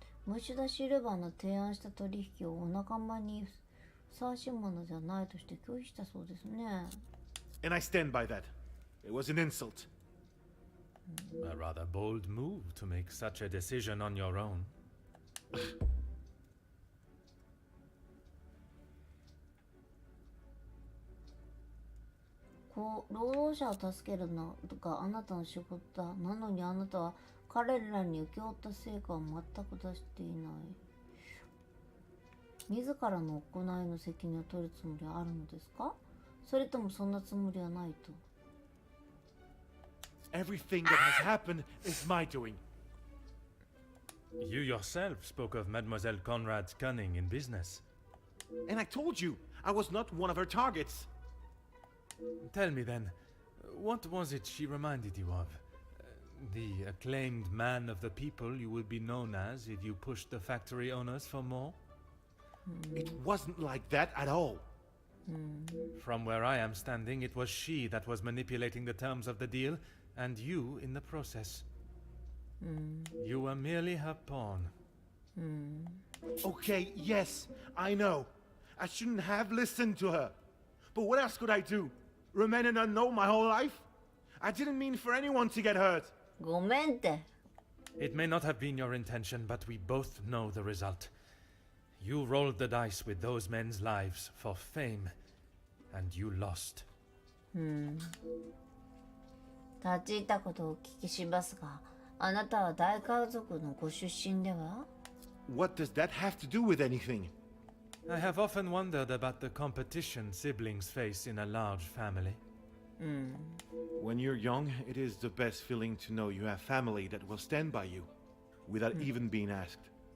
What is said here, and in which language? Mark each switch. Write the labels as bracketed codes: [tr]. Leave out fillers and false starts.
[ja] ムシュダ・シルバーの提案した取引をお仲間にふさわしいものではないとして拒否したそうですね。 [en] And I stand by that. It was an insult. A rather bold move to make such a decision on your own. [ja] 労働者を助けるのがあなたの仕事だ。なのにあなたは彼らに請け負った成果を全く出していない。自らの行いの責任を取るつもりはあるのですか？それともそんなつもりはないと。 [en] Everything that has happened is my doing. You yourself spoke of Mademoiselle Conrad's cunning in business. And I told you, I was not one of her targets. Tell me then, what was it she reminded you of? The acclaimed man of the people you would be known as if you pushed the factory owners for more? It wasn't like that at all. From where I am standing, it was she that was manipulating the terms of the deal, and you in the process. You were merely her pawn. Okay, yes, I know. I shouldn't have listened to her. But what else could I do? Remain an unknown my whole life? I didn't mean for anyone to get hurt. [ja] ごめんって。 [en] It may not have been your intention, but we both know the result. You rolled the dice with those men's lives for fame, and you lost. [ja] 立ち入ったことをお聞きしますが、あなたは大家族のご出身では？ [en] What does that have to do with anything? I have often wondered about the competition siblings face in a large family. When you're young, it is the best feeling to know you have family that will stand by you, without even being asked.